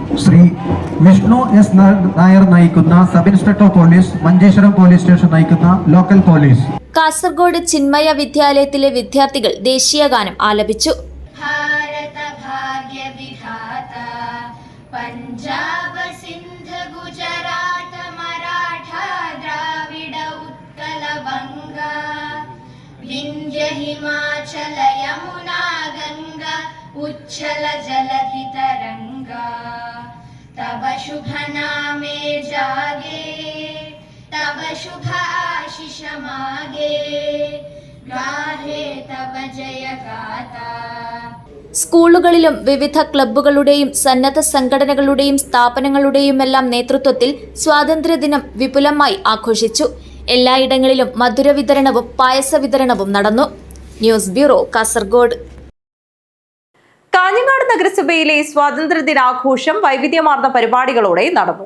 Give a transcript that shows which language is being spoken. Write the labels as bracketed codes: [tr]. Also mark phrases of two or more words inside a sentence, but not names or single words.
[ml] ശ്രീ വിഷ്ണു എസ് നായർ നയിക്കുന്ന സബ് ഇൻസ്പെക്ടർ പോലീസ്, മഞ്ചേശ്വരം പോലീസ് സ്റ്റേഷൻ നയിക്കുന്ന ലോക്കൽ പോലീസ്. കാസർഗോഡ് ചിന്മയ വിദ്യാലയത്തിലെ വിദ്യാർത്ഥികൾ ദേശീയഗാനം ആലപിച്ചു. [bn] পঞ্জাব সিন্ধু গুজরাট মরাঠা দ্রাবিড় উৎকল বঙ্গ বিন্ধ্য হিমাচল যমুনা গঙ্গা উচ্ছল জলধি তরঙ্গ তব শুভ নামে জাগে তব শুভ আশিস মাগে গাহে তব জয় গাথা. [ml] സ്കൂളുകളിലും വിവിധ ക്ലബ്ബുകളുടെയും സന്നദ്ധ സംഘടനകളുടെയും സ്ഥാപനങ്ങളുടെയുമെല്ലാം നേതൃത്വത്തിൽ സ്വാതന്ത്ര്യദിനം വിപുലമായി ആഘോഷിച്ചു. എല്ലായിടങ്ങളിലും മധുര വിതരണവും പായസ വിതരണവും നടന്നു. ന്യൂസ് ബ്യൂറോ, കാസർഗോഡ്. കാഞ്ഞങ്ങാട് നഗരസഭയിലെ സ്വാതന്ത്ര്യദിനാഘോഷം വൈവിധ്യമാർന്ന പരിപാടികളോടെ നടന്നു.